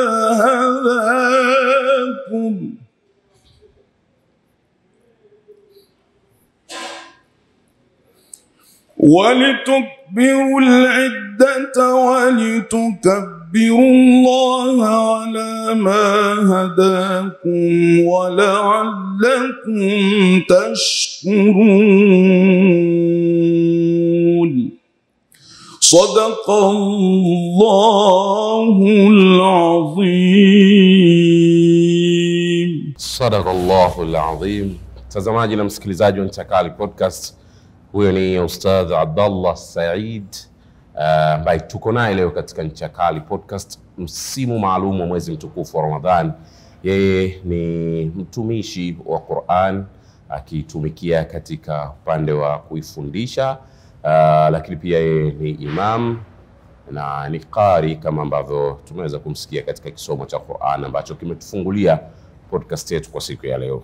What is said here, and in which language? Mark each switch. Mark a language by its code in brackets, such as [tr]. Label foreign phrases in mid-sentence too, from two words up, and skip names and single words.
[ar] هداكم ولتكبروا العدة ولتكبروا الله على ما هداكم ولعلكم تشكرون صدق الله العظيم. صدق الله العظيم. [sw] Mtazamaji na msikilizaji wa Nchakali Podcast, huyo ni Ustadh Abdallah Said ambaye tuko naye leo katika Nchakali Podcast, msimu maalum wa mwezi mtukufu wa Ramadhan. Yeye ni mtumishi wa Qur'an akitumikia katika upande wa kuifundisha, lakini pia yeye ni imam na ni qari kama ambavyo tumeweza kumsikia katika kisomo cha Qur'an ambacho kimetufungulia podcast yetu kwa siku ya leo.